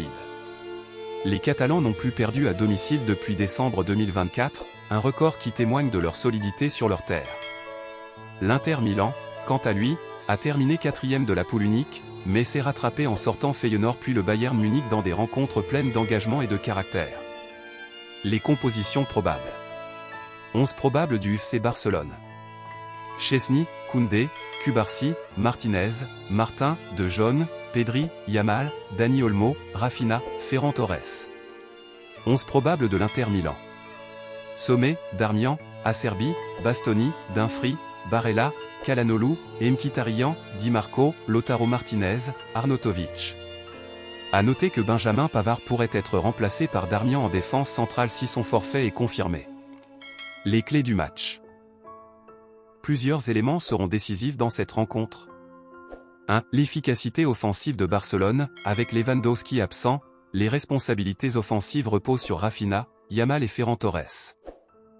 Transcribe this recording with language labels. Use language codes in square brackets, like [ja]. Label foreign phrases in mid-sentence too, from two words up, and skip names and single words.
[fr] Les Catalans n'ont plus perdu à domicile depuis décembre 2024, un record qui témoigne de leur solidité sur leur terre. L'Inter Milan, quant à lui, a terminé 4e de la poule unique, mais s'est rattrapé en sortant Feyenoord puis le Bayern Munich dans des rencontres pleines d'engagement et de caractère. Les compositions probables. 11 probables du FC Barcelone. Chesney, Koundé, Cubarsí, Martinez, Martin, De Jong, Pedri, Yamal, Dani Olmo, Rafinha, Ferran Torres. 11 probables de l'Inter Milan. Sommet, Darmian, Acerbi, Bastoni, Dumfries, Barella, Calhanoglu, Mkhitaryan, Di Marco, Lautaro Martinez, Arnautovic. À noter que Benjamin Pavard pourrait être remplacé par Darmian en défense centrale si son forfait est confirmé. Les clés du match. Plusieurs éléments seront décisifs dans cette rencontre. 1. L'efficacité offensive de Barcelone, avec Lewandowski absent, les responsabilités offensives reposent sur Rafinha, Yamal et Ferran Torres.